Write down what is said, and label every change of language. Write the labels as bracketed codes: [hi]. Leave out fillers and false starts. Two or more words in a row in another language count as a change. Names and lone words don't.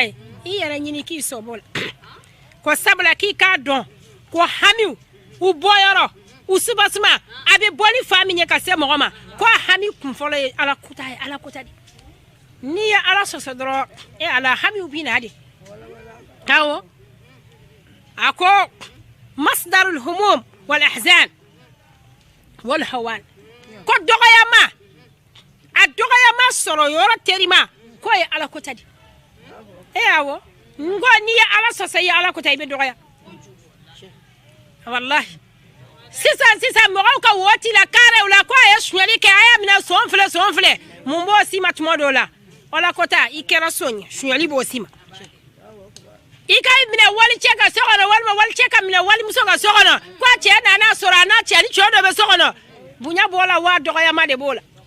[bm] ye i yɛrɛ ɲini k'i sɔbɔ la ko sabula k'i k'a dɔn ko hamiw u bɔyɔrɔ u subasuma a bɛ bɔ ni fa min ye ka se mɔgɔ ma ko hami kun fɔlɔ ye ala kota de n'i ye ala sɔsɔ dɔrɔn ala hamiw bɛ na de awɔ a ko [ar] مصدر الهموم والأحزان والهوان [bm] ko dɔgɔyama a dɔgɔyama sɔrɔ yɔrɔ terima ko ye ala kota de awɔ ngo n'i ye ala sɔsɔ ye ala kota i bɛ dɔgɔya wallahi sisan mɔgɔw ka waati la kaarew la ko a ye suɲɛli kɛ a y'a minɛ sɔn filɛ mun b'o si ma tuma dɔw la ala kota i kɛra sɔn ye suɲɛli b'o si ma i ka minɛ wali cɛ ka so kɔnɔ walima wali cɛ ka minɛ walimuso ka so kɔnɔ ko a cɛ nana sɔrɔ a n'a cɛ ni cɛ dɔ bɛ so kɔnɔ bonya b'o la wa dɔgɔyama de b'o la